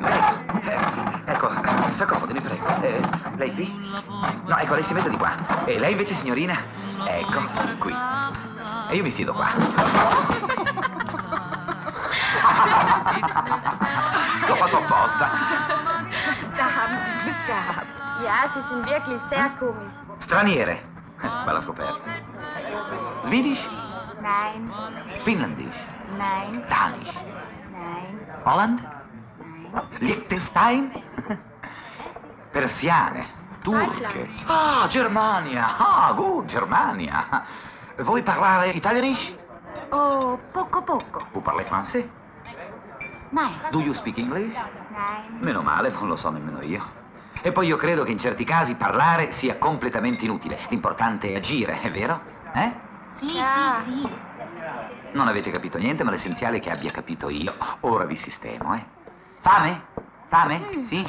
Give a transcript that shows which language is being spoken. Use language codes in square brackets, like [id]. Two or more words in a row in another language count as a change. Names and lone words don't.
[it] Ecco, s'accomodi, ne prego. Lei qui? No, ecco, lei si mette di qua. E lei invece, signorina? Ecco, qui. E io mi siedo qua. L'ho fatto apposta. [de] Da haben Sie Glück gehabt. Ja, Sie sind wirklich sehr komisch. [it] Straniere. Bella scoperta. [en] Swedish? [de] Nein, [en] Finlandish? [de] nein, [en] Danish? [de] nein, [en] Holland? [de] nein. [it] Liechtenstein? Persiane? Turche? [de] Deutschland. [it] Ah, Germania! Ah, gut, Germania! Vuoi parlare italianish? Oh, poco. [fr] Vous parlez français? [de] Nein. [en] Do you speak English? [de] Nein. [it] Meno male, non lo so nemmeno io. E poi io credo che in certi casi parlare sia completamente inutile. L'importante è agire, è vero? Sì. Non avete capito niente, ma l'essenziale è che abbia capito io. Ora vi sistemo, Fame? Fame? Sì?